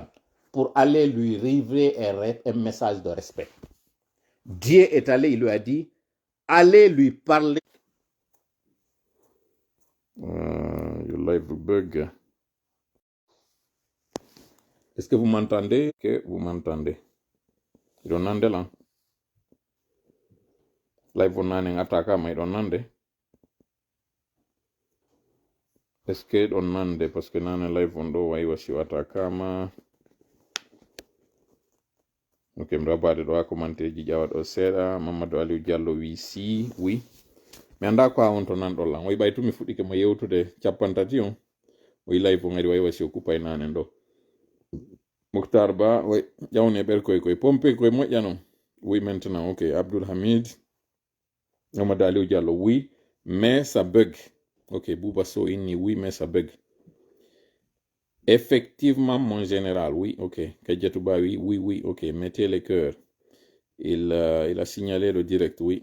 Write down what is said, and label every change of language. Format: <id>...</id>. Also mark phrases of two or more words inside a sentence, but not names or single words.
<fr>Pour aller lui livrer un message de respect. Dieu est allé, il lui a dit, allez lui parler.</fr> <en>Your live bug.</en> <fr>Est-ce que vous m'entendez? Que vous m'entendez?</fr> <ff>Iɗon nande lan. Live on nane attaquama iɗon nande.</ff> <fr>Est-ce que</fr> <ff>ɗon nande?</ff> <fr>Parce que</fr> <ff>nane live on ɗo wayi wasi attaquama. Ok, mi rabade ɗo ha commentaire ji ƴawa ɗo seeɗa. Mamadou Aliou Diallo wi si, oui. Mi anda ko ha on to nanɗon lan. Oyi ɓay tumi fuɗɗike mo yewtude capantati on. Oyi live on adi wayi wasi o kupa e nane ɗo. Mokhtar Ba, oui, ƴawne ɓerkoy koye pompe koye moƴƴa non.</ff> <fr>Oui, maintenant, ok. Abdoul Hamid, Mamadou Aliou Diallo, oui, mais ça bug. Ok, Bouba So inni, oui, mais ça bug. Effectivement, mon général, oui, ok. Kadjatouba, oui, oui, ok. Mettez les cœurs. Il a signalé le direct, oui.</fr>